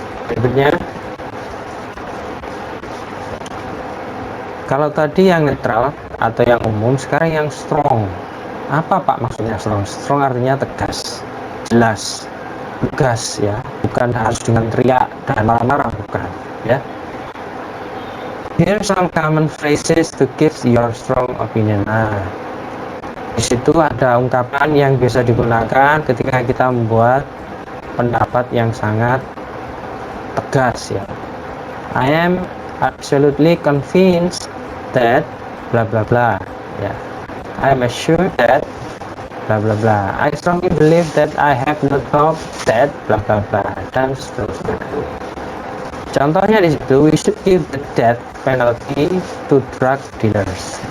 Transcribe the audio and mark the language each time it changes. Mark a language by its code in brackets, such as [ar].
[id] Berikutnya, kalau tadi yang netral atau yang umum, sekarang yang strong. Apa Pak maksudnya strong? Strong artinya tegas, jelas, tegas, ya, bukan harus dengan teriak dan marah-marah, bukan, ya. [en] Here are some common phrases to give your strong opinion. [id] Nah, di situ ada ungkapan yang bisa digunakan ketika kita membuat pendapat yang sangat tegas, ya. [en] I am absolutely convinced that bla bla bla, ya. I am assured that bla bla bla. I strongly believe that I have no doubt that bla bla bla, [id] dan seterusnya. Contohnya di situ, [en] we should give the death penalty to drug dealers.